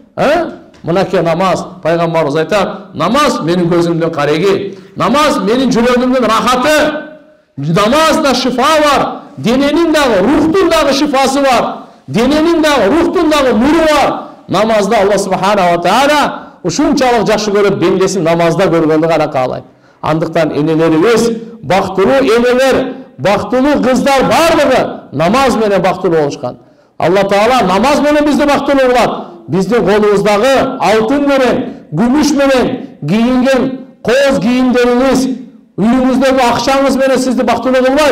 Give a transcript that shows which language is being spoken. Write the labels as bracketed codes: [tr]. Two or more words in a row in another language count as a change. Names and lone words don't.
[ky] Мынакей намаз, пайгамбарыбыз айтат, намаз менин көзүмдүн кареги, намаз менин жүрөгүмдүн рахаты, намазда шифа бар, дененин дагы, рухтун дагы шифасы бар, дененин дагы, рухтун дагы нуру бар. Намазда Алла [ar] سبحانه وتعالى [ky] ушунчалык жакшы көрүп, бендесин намазда көргөндү гана каалайт. Андыктан энелерибиз, бактылуу энелер, бактылуу кыздар бардыгы намаз менен бактылуу болушкан. Алла Таала намаз менен бизди бактылуу кылат. Биздин колубуздагы алтын менен, күмүш менен кийинген кооз кийимдериңиз, үйүңүздөгү акчаңыз менен сизди бактылуу кылбайт.